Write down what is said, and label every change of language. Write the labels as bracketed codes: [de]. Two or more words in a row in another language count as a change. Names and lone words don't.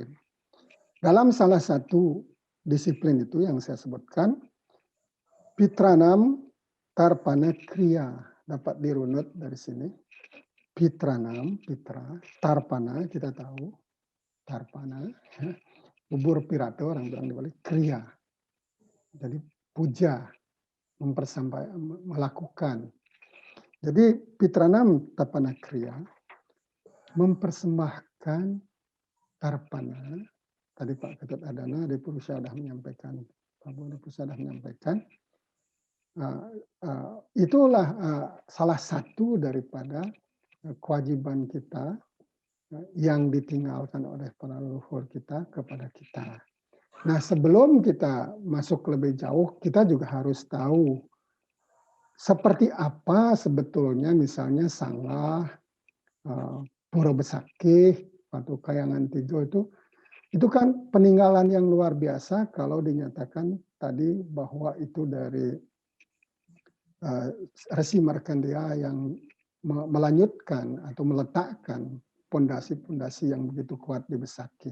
[id] Dalam salah satu disiplin itu yang saya sebutkan, Pitranam Tarpana Kriya, dapat dirunut dari sini. Pitranam, Pitra, Tarpana kita tahu, Tarpana, ya. Bubur pirato orang bilang dibalik, Kriya. Jadi puja, melakukan. Jadi Pitranam Tarpana Kriya mempersembahkan tarpana. Tadi Pak Ketut Adana, Adipurusa sudah menyampaikan, Pak Adipurusa sudah menyampaikan. Itulah salah satu daripada kewajiban kita yang ditinggalkan oleh para leluhur kita kepada kita. Nah, sebelum kita masuk lebih jauh, kita juga harus tahu seperti apa sebetulnya misalnya Sanglah, Pura Besakih, atau Kayangan Tijo itu kan peninggalan yang luar biasa kalau dinyatakan tadi bahwa itu dari Resi Markandeya yang melanjutkan atau meletakkan pondasi-pondasi yang begitu kuat di Besakih.